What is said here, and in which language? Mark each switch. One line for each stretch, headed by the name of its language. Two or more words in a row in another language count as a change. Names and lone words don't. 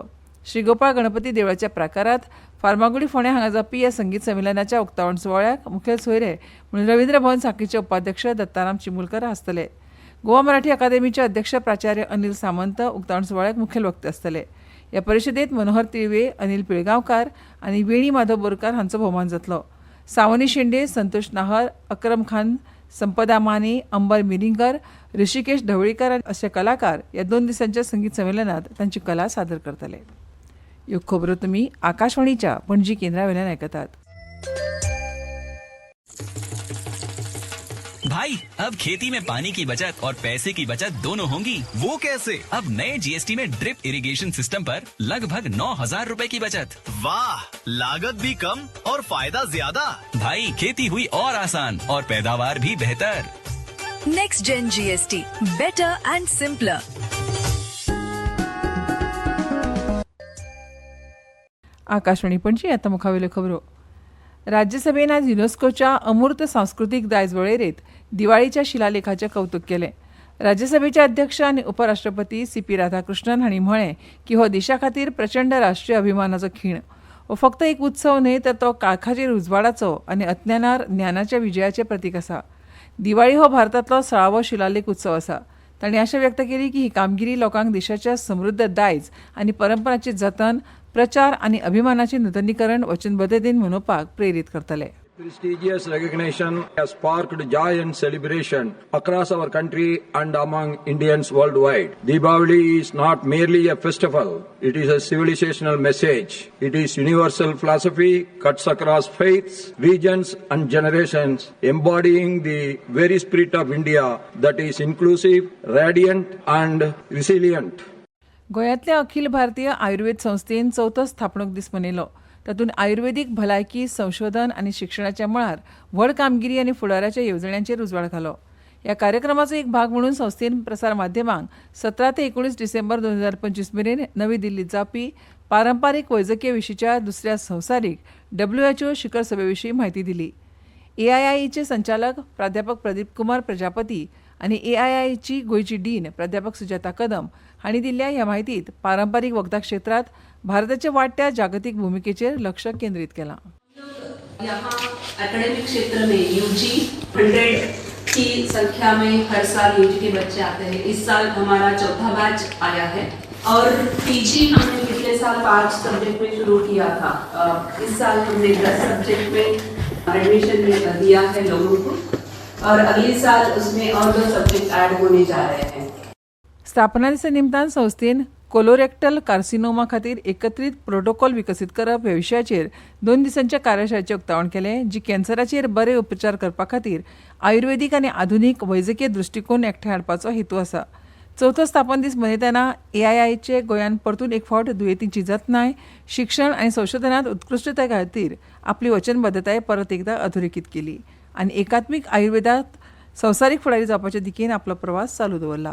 Konkani: श्री गोपाळ गणपती देवळाच्या प्राकारांत फार्मागुडी फोंड्या हांगा जावपी ह्या संगीत संमेलनाच्या उक्तावण सुवाळ्याक मुखेल सोयरे म्हणून रवींद्र भवन साखळीचे उपाध्यक्ष दत्ताराम चिमुलकर आसतले. गोवा मराठी अकादेमीचे अध्यक्ष प्राचार्य अनिल सामंत उक्तावण सुवाळ्याक मुखेल वक्ते आसतले. ह्या परिशदेंत मनोहर तिळवे, अनिल पिळगांवकार आनी वेणी माधव बोरकार हांचो भोवमान जातलो. सावनी शेंडे, संतोष नाहर, अक्रम खान, संपदा माने, अंबर मिरिंगर, ऋषिकेश ढवळीकर अशे कलाकार ह्या 2 दिसांच्या संगीत संमेलनात तांची कला सादर करतले. ह्यो खबरो तुमी आकाशवाणीच्या पणजी केंद्रा वयल्यान आयकतात.
Hindi: भाई अब खेती में पानी की बचत और पैसे की बचत दोनों होंगी। वो कैसे? अब नए GST में
English: drip irrigation system
Hindi: पर लगभग 9,000 रुपए की बचत। वाह, लागत भी कम और फायदा ज्यादा। भाई खेती हुई और आसान और पैदावार भी बेहतर।
English: Next Gen GST, better and simpler.
Konkani: आकाशवाणी पणजी आता मुखावेल्यो खबरो. राज्यसभेन आज युनेस्कोच्या अमूर्त सांस्कृतिक दायज वळेरेंत दिवाळीच्या शिलालेखाचें कौतुक केलें. राज्यसभेचे अध्यक्ष आनी उपराष्ट्रपती सी.पी. राधाकृष्णन हांणी म्हळें की हो देशा खातीर प्रचंड राष्ट्रीय अभिमानाचो खीण. हो फक्त एक उत्सव न्हय, तर तो काळखाचेर उजवाडाचो आनी अज्ञानार ज्ञानाच्या विजयाचें प्रतीक आसा. दिवाळी हो भारतांतलो 16वो शिलालेख उत्सव आसा. तांणी आशा व्यक्त केली की ही कामगिरी लोकांक देशाच्या समृद्ध दायज आनी परंपरांचें जतन, प्रचार आनी अभिमानाचें नूतनीकरण वचनबद्धतेन मनोवपाक प्रेरीत करतले.
English: Prestigious recognition has sparked joy and celebration across our country and among Indians worldwide. Deepavali is not merely a festival, it is a civilizational message. It is universal philosophy, cuts across faiths, regions and generations, embodying the very spirit of India that is inclusive, radiant and resilient.
Konkani: गोंयांतल्या अखिल भारतीय आयुर्वेद संस्थेन 4थो स्थापणूक दीस मनयलो. तातूंत आयुर्वेदीक भलायकी संशोधन आनी शिक्षणाच्या मळार व्हड कामगिरी आनी फुडाराच्या येवजण्यांचेर उजवाड घालो. ह्या कार्यक्रमाचो एक भाग म्हणून संस्थेन प्रसार माध्यमांक 17 ते 19 डिसेंबर 2025 मेरेन नवी दिल्लीत जावपी पारंपारीक वैजकी विशींच्या दुसऱ्या संवसारीक WHO शिखर सभेविशीं म्हायती दिली. AIIचे संचालक प्राध्यापक प्रदीप कुमार प्रजापती आनी AIIची गोंयची डीन प्राध्यापक सुजाता कदम हांणी दिल्ल्या ह्या म्हायतींत पारंपारीक वखदा क्षेत्रांत भारताच्या वाडट्या जागतीक भूमिकेचेर लक्ष केंद्रीत केलां.
Hindi: यहाँ एकेडमिक क्षेत्र में UG 100 की संख्या में हर साल UG के बच्चे आते हैं. इस साल हमारा चौथा बैच आया है और PG हमने पिछले साल 5 सब्जेक्ट में शुरू किया था. इस साल हमने 10 सब्जेक्ट में एडमिशन दिया है लोगों को और अगले साल उसमें और 2 सब्जेक्ट ऐड होने जा रहे हैं.
Konkani: स्थापना दिसा निमतान संस्थेन
English: colorectal carcinoma
Konkani: खातीर एकत्रीत प्रोटोकॉल विकसीत करप ह्या विशयाचेर 2 दिसांच्या कार्यशाळेचें उक्तावण केलें, जी कॅन्सराचेर बरे उपचार करपा खातीर आयुर्वेदीक आनी आधुनीक वैजकीय दृश्टिकोन एकठांय हाडपाचो हेतू आसा. 4थो स्थापन दीस मनयतना AIIचे गोंयांत परतून एक फावट दुयेंतींची जतनाय, शिक्षण आनी संशोधनांत उत्कृश्टताय खातीर आपली वचनबद्धताय परत एकदा अधोरेखीत केली आनी एकात्मीक आयुर्वेदांत संवसारीक फुडारी जावपाचे दिकेन आपलो प्रवास चालू दवरला.